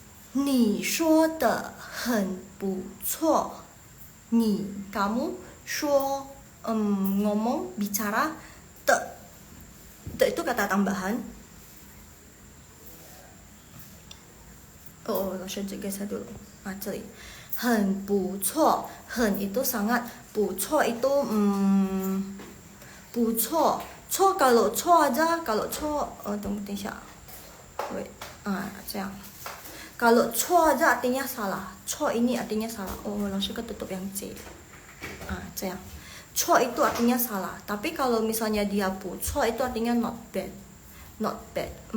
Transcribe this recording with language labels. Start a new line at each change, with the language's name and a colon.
Chinese: 你说的很不错.
Indonesian: 你 kamu 说 ngomong, bicara, te itu kata tambahan.
Chinese: 老师这个
Indonesian: saya dulu.
Chinese: 这里很不错,
Indonesian: 很 itu sangat, 不错 itu 不错. 错 kalau 错 aja, kalau 错 tunggu
Chinese: 等一下.
English: Wait.
Chinese: 这样.
Indonesian: Kalau 错 aja artinya salah. 错 ini artinya salah. Langsung ketutup yang C.
Chinese: 这样.
Indonesian: 错 itu artinya salah. Tapi kalau misalnya dia 不错 itu artinya
English: not bad. Not bad.